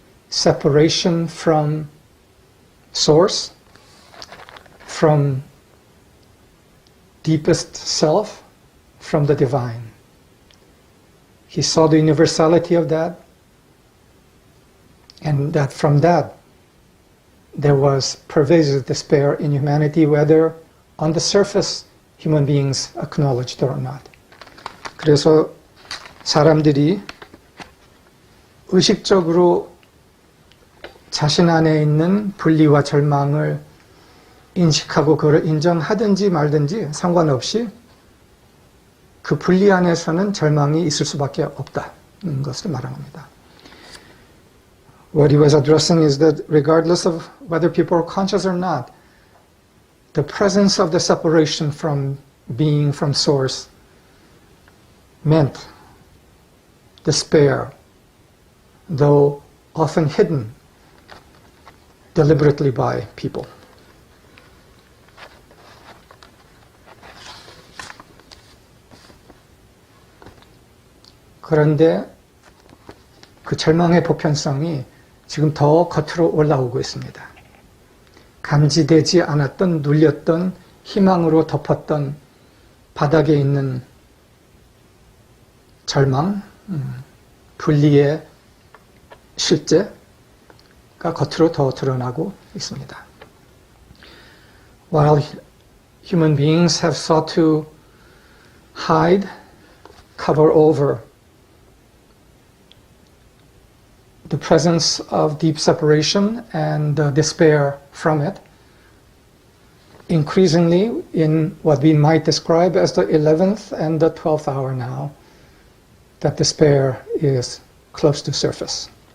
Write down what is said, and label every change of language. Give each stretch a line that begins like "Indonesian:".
English: Separation from source, from deepest self, from the divine. He saw the universality of that, and that from that there was pervasive despair in humanity, whether on the surface human beings acknowledged it or not.
Korean: 그래서 사람들이 의식적으로 자신 안에 있는 분리와 절망을 인식하고 그걸 인정하든지 말든지 상관없이 그 분리 안에서는 절망이 있을 수밖에 없다는 것을 말한 겁니다.
English: What he was addressing is that regardless of whether people are conscious or not, the presence of the separation from being, from source, meant despair, though often hidden deliberately by people.
Korean: 그런데 그 절망의 보편성이 지금 더 겉으로 올라오고 있습니다. 감지되지 않았던, 눌렸던, 희망으로 덮었던 바닥에 있는 절망, 분리의 실제가 겉으로 더 드러나고 있습니다.
English: While human beings have sought to hide, cover over the presence of deep separation and despair from it, increasingly in what we might describe as the 11th and the 12th hour now, that despair is close to surface.